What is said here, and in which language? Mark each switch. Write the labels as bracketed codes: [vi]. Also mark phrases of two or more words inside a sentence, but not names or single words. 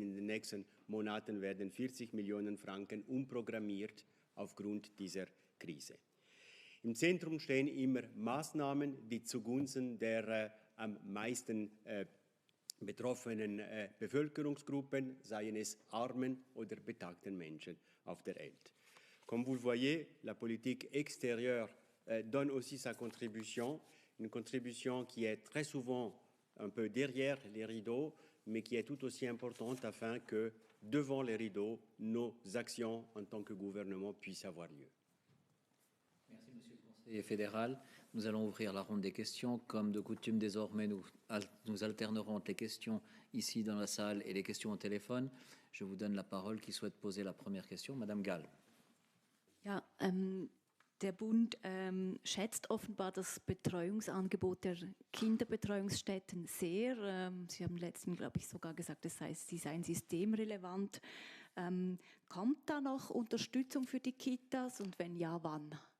[de] In den nächsten Monaten werden 40 Millionen Franken umprogrammiert aufgrund dieser Krise. Im Zentrum stehen immer Maßnahmen, die zugunsten der am meisten betroffenen Bevölkerungsgruppen, seien es armen oder betagten Menschen auf der Welt. [fr] Comme vous le voyez, la politique extérieure donne aussi sa contribution, une contribution qui est très souvent un peu derrière les rideaux, mais qui est tout aussi importante afin que, devant les rideaux, nos actions en tant que gouvernement puissent avoir lieu. Merci, Monsieur le Conseiller fédéral. Nous allons ouvrir la ronde des questions. Comme de coutume, désormais, nous alternerons entre les questions ici dans la salle et les questions au téléphone. Je vous donne la parole. Qui souhaite poser la première question? Madame Gall. [de] Ja, der Bund schätzt offenbar das Betreuungsangebot der Kinderbetreuungsstätten sehr. Sie haben letztens, glaube ich, sogar gesagt, sie seien systemrelevant. Kommt da noch Unterstützung für die Kitas und wenn ja, wann?